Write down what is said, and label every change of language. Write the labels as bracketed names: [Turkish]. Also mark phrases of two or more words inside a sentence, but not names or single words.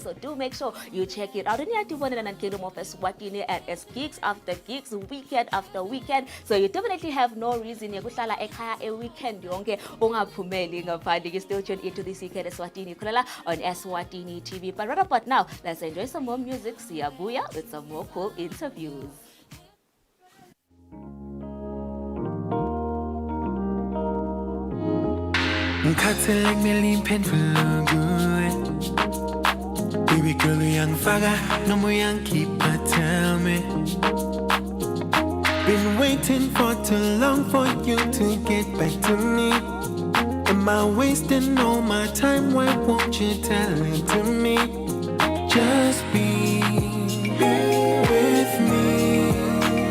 [English] So do make sure you check it out. And you have to one in the Kingdom of Eswatini, and it's gigs after gigs, weekend after weekend. So you definitely have no reason to go a weekend. You still tune into this weekend Eswatini on Eswatini TV. But right about now, let's enjoy some more music. See ya booyah with some more cool interviews. [Swati] Ngikhathele kumele imphendvulo kuwe. [English] Baby girl [Swati] uyangifaka noma uyangikhipha, [English] tell me. Been waiting for too long for you to get back to me. Am I wasting all my time? Why won't you tell it to me? Just be with me.